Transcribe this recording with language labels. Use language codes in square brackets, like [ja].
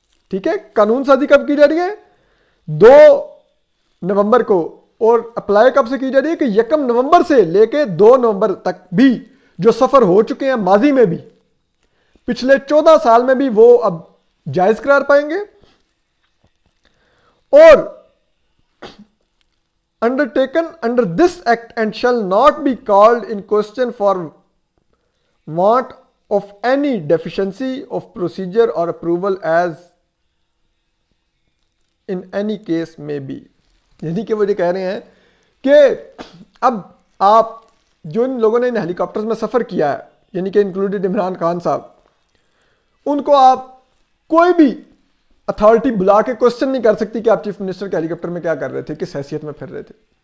[ur] ٹھیک ہے، قانون سازی کب کی جا رہی ہے؟ 2 نومبر کو، اور اپلائی کب سے کی جا رہی ہے کہ 1 نومبر سے لے کے 2 نومبر تک بھی جو سفر ہو چکے ہیں ماضی میں بھی پچھلے 14 سال میں بھی وہ اب جائز قرار پائیں گے. [en] اور undertaken under this act and shall not be called in question for want of any deficiency of procedure or approval as in any case may be. [ur] یعنی کہ وہ یہ کہہ رہے ہیں کہ اب آپ جو ان لوگوں نے ان ہیلی کاپٹرز میں سفر کیا ہے یعنی کہ انکلوڈیڈ عمران خان صاحب، ان کو آپ کوئی بھی اتھارٹی بلا کے کوسچن نہیں کر سکتی کہ آپ چیف منسٹر کے ہیلی کاپٹر میں کیا کر رہے تھے، کس حیثیت میں پھر رہے تھے.